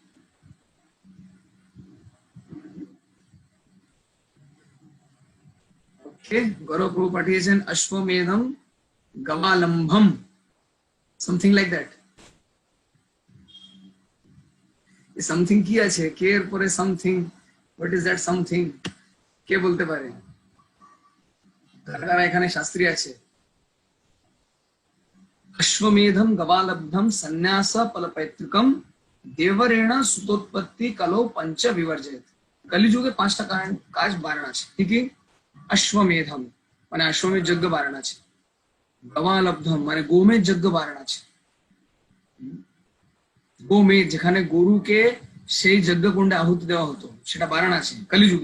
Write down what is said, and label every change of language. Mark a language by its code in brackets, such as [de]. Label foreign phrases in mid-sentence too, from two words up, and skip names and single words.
[bn] ওকে, গৌরব প্রভু পাঠিয়েছেন [sa] অশ্বমেধম গবালম্ভম, [en] something like that. [bn] সামথিং কি আছে? কে এর পরে সামথিং, [en] what is that something? [bn] কে বলতে পারে? কারা এখানে শাস্ত্রী আছে? [sa] अश्वमेधम गवालब्धम संन्यास फलपैतृकम देवरेण सुतोत्पत्ति कलो पंच विवर्जयत। [bn] কলিযুগে 5টা কাজ বারণ আছে, কি কি? অশ্বমেধম মানে অশ্বমেধ যজ্ঞ বারণ আছে, গবালব্ধম মানে গোমেধ যজ্ঞ বারণ আছে। গোমেধ যেখানে গরুকে সেই যজ্ঞকুণ্ডে আহুতি দেওয়া হতো সেটা বারণ আছে কলিযুগে।